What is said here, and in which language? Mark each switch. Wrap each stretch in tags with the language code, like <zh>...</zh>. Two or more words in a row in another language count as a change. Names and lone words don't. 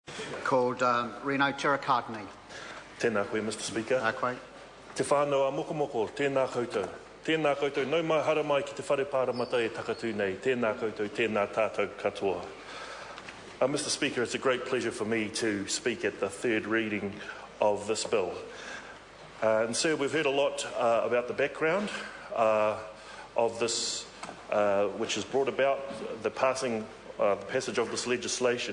<en>called Reno Tirakatini.</en> <mi>Tēnā koe,</mi> <en>Mr. Speaker.</en> <mi>Koe. Te whānau a mokomoko, tēnā koutou. Tēnā koutou, nau mai hara mai ki te whare pāramata e takatū nei. Tēnā koutou, tēnā tātou katoa.</mi> <en>Mr. Speaker, it's a great pleasure for me to speak at the third reading of this bill. And sir, we've heard a lot about the background of this, which has brought about the passage of this legislation.</en>